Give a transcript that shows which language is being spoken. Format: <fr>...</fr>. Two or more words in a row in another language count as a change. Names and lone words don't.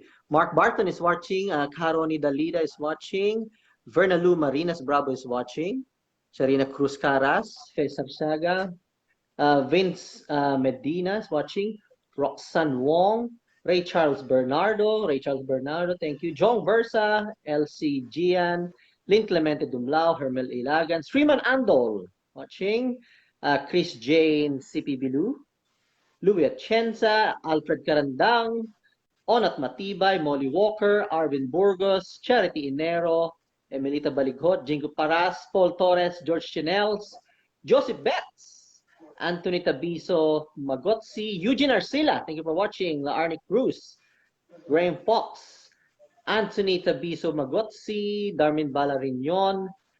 <en>Mark Barton is watching. Caroni Dalida is watching. Verna Lu Marinas Bravo is watching. Sharina Cruz Caras, Cesar Saga, Vince Medina is watching. Roxanne Wong, Ray Charles Bernardo, thank you. John Versa, LC Gian, Lynn Clemente Dumlao, Hermel Ilagan, Sriman Andol, watching. Chris Jane CP Bilu, Louis Atienza, Alfred Carandang, Onat Matibay, Molly Walker, Arvin Burgos, Charity Inero, Emilita Balighot, Jingo Paras, Paul Torres, George Chinels, Joseph Betts, Anthony Tabiso Magotsi, Eugene Arcila, thank you for watching, Laarnic Cruz, Graham Fox, Anthony Tabiso Magotsi, Darmin Balarignon,</en>